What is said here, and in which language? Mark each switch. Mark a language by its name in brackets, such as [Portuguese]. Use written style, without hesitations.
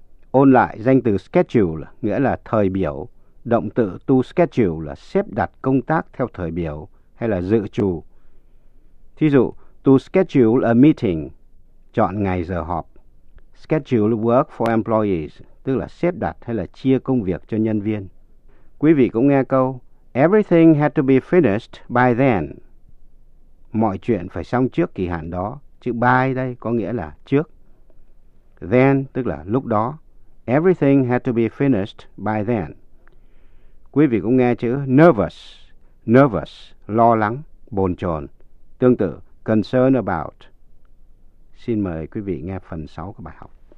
[Vietnamese] Ôn lại danh từ schedule nghĩa là thời biểu, động từ to schedule là xếp đặt công tác theo thời biểu hay là dự trù. Thí dụ, [English] to schedule a meeting, [Vietnamese] chọn ngày giờ họp. [English] Schedule work for employees, [Vietnamese] tức là xếp đặt hay là chia công việc cho nhân viên. Quý vị cũng nghe câu, [English] everything had to be finished by then. [Vietnamese] Mọi chuyện phải xong trước kỳ hạn đó. Chữ by đây có nghĩa là trước. Then, tức là lúc đó. [English] Everything had to be finished by then. [Vietnamese] Quý vị cũng nghe chữ nervous. Nervous, lo lắng, bồn chồn. Tương tự, concerned about. Xin mời quý vị nghe phần 6 của bài học.